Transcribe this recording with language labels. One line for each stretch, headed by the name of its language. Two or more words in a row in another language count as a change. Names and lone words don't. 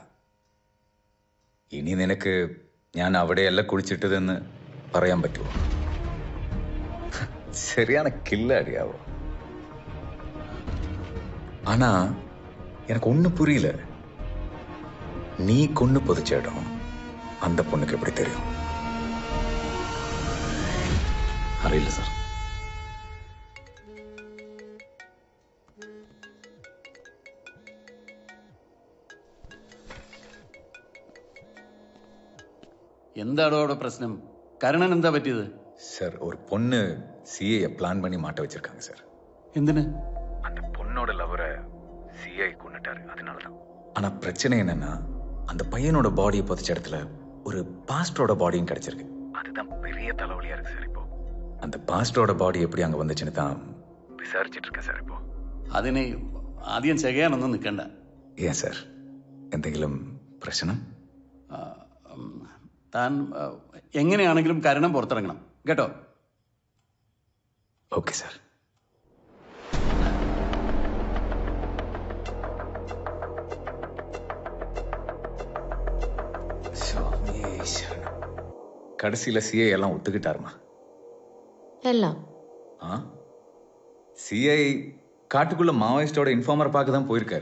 Malayalam: ഇനി നിനക്ക് ഞാൻ അവിടെയല്ല കുളിച്ചിട്ടതെന്ന് പറയാൻ പറ്റുമോ?
Tamil: சரியான கில்லாடியாவோ. ஆனா எனக்கு ஒண்ணு புரியல, நீ கொன்னு புதைச்ச இடம் அந்த பொண்ணுக்கு எப்படி தெரியும்?
Malayalam: അറിയില്ല സാർ. എന്താണോ അവിടെ പ്രശ്നം? കരുണൻ എന്താ പറ്റിയത്?
Tamil: சார் ஒரு பொண்ணு சிஏ பிளான் பண்ணி மாட்ட வச்சிருக்காங்க சார்.
Malayalam: എന്തിന്?
Tamil: அந்த பொண்ணோட லவரை சிஐ கொன்னுட்டாரு, அதனாலதான். ஆனா பிரச்சனை என்னன்னா அந்த பையனோட பாடியை புதைச்ச இடத்துல ஒரு பாஸ்டரோட பாடியும் கிடைச்சிருக்கு. அதுதான் பெரிய தலைவலியா இருக்கு சார். இப்போ அந்த பாஸ்டரோட பாடி எப்படி அங்க வந்துச்சுன்னு தான் விசாரிச்சுட்டு இருக்கேன் சார். இப்போ
Malayalam: അതിനെ ആദ്യം ചെയ്യാനൊന്നും നിൽക്കണ്ട.
Tamil: ஏன் சார்,
Malayalam: എന്തെങ്കിലും പ്രശ്നം? താൻ എങ്ങനെയാണെങ്കിലും കരുണം പുറത്തിറങ്ങണം കേട്ടോ. ഓക്കെ സാർ.
Tamil: கடைசியில சிஐ எல்லாம் ஒத்துக்கிட்டாருமா? எல்லாம் சிஐ காட்டுக்குள்ள மாவோயிஸ்டோட இன்ஃபார்மர் பார்க்க தான் போயிருக்காரு.